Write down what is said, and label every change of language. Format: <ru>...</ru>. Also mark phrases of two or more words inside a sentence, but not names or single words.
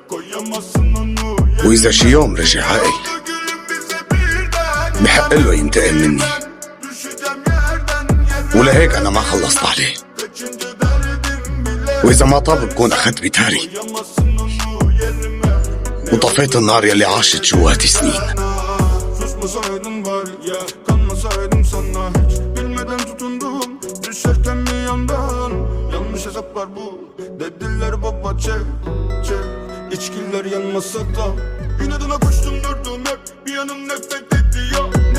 <ar>واذا شي يوم رجع عاقل بحق له ينتقم مني، ولهيك انا ما خلصت عليه. واذا ما طاب بكون اخذت بتاري وطفيت النار يلي عاشت جواتي سنين.</ar> <tr>Susmasaydın var ya, kanmasaydım sana hiç. Bilmeden tutundum, düşerken mi yandan? Yanlış hesaplar bu, dediler baba çek, çek. İçkiler yanmasa da inadına koştum durdum hep, bir yanım nefret etti ya.</tr>